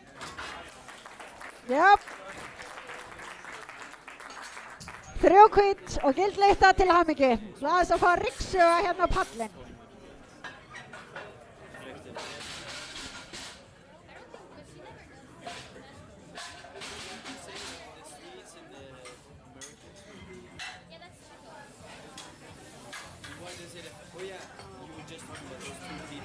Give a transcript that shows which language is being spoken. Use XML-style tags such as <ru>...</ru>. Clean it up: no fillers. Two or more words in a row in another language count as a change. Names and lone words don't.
<is>Jöp. 3 hvít og gild lyfta til hamingju. Svo aðeins að fá ryksuga hérna á pallinn.</is> <en>Why does it? Oh yeah, you were just talking about those 2 people.</en>